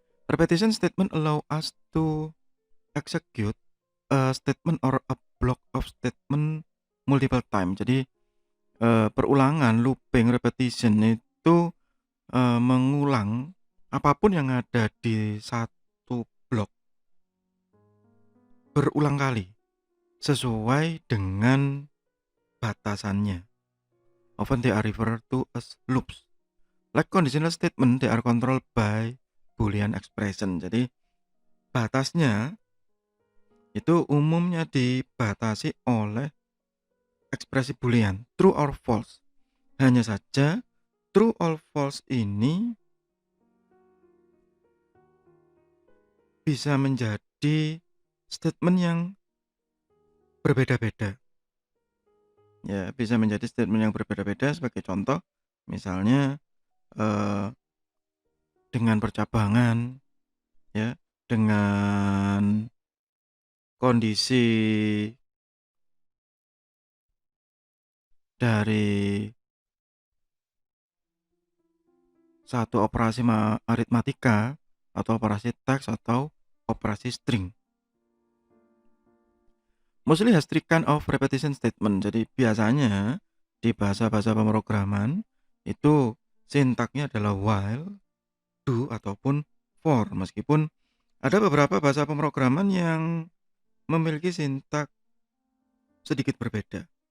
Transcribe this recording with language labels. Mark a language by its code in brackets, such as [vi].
[en] Repetition statement allow us to execute a statement or a block of statement multiple time. [id] Jadi perulangan, looping, repetition itu mengulang apapun yang ada di satu blok berulang kali sesuai dengan batasannya. [en] Often they are referred to as loops. Like conditional statement, they are controlled by Boolean expression. [id] Jadi batasnya itu umumnya dibatasi oleh ekspresi Boolean, [en] true or false. [id] Hanya saja true or false ini bisa menjadi statement yang berbeda-beda. Ya, bisa menjadi statement yang berbeda-beda. Sebagai contoh, misalnya dengan percabangan, ya, dengan kondisi dari satu operasi aritmatika atau operasi teks atau operasi string. [en] Mostly has three kind of repetition statement. [id] Jadi biasanya di bahasa-bahasa pemrograman itu sintaknya adalah while, do ataupun for. Meskipun ada beberapa bahasa pemrograman yang memiliki sintak sedikit berbeda.